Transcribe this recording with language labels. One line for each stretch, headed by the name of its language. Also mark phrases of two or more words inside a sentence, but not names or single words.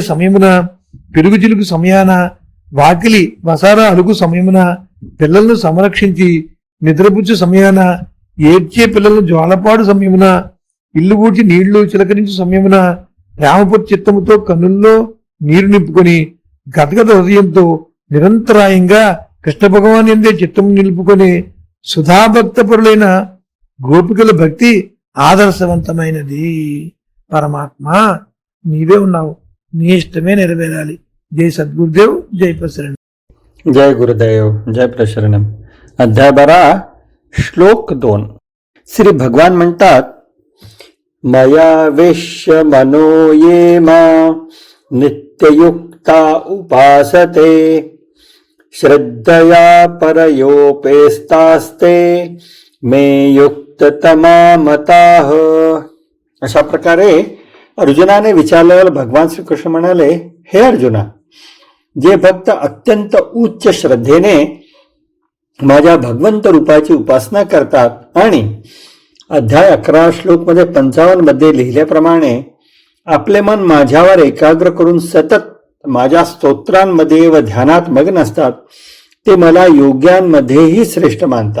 Telugu: సమయమున, పెరుగు చిలుకు సమయాన, వాకిలి వసారా అలుగు సమయమున, పిల్లలను సంరక్షించి నిద్రపుచ్చు సమయాన, ఏడ్చే పిల్లలను జ్వాలపాడు సమయమున, ఇల్లు ఊడ్చి నీళ్లు చిలకరించు సమయమున, ప్రేమపు చిత్తముతో కన్నుల్లో నీరు నింపుకొని గదగద హృదయంతో నిరంతరాయంగా కృష్ణ భగవాన్ ఎందే చిత్తము నిలుపుకొని సుధాభక్త పరులైన గోపికల భక్తి ఆదర్శవంతమైనది. పరమాత్మ నీవే ఉన్నావు, నీ ఇష్టమే నెరవేరాలి. జై సద్గురుదేవ్, జై ప్రసరణం.
Marathi: जय गुरुदेव, जय प्रशरणम. अध्याय 12 श्लोक 2. श्री भगवान म्हणतात,
Sanskrit: मया वेश्य मनो ये मा नित्ययुक्ता उपासते श्रद्धया परयोपेस्तास्ते मे युक्ततमा मताः.
Marathi: अशा प्रकारे अर्जुनाने विचारल्यावर भगवान श्रीकृष्ण म्हणाले, हे अर्जुना, जे भक्त अत्यंत उच्च श्रद्धेने माझ्या भगवंत रूपाची उपासना करतात आणि अध्याय 11 श्लोक मध्ये 55 मध्ये लिहिल्याप्रमाणे आपले मन माझ्यावर एकाग्र करून सतत माझ्या स्तोत्रांमध्ये व ध्यानात मग्न असतात, ते मला योग्यांमध्येही श्रेष्ठ मानतात.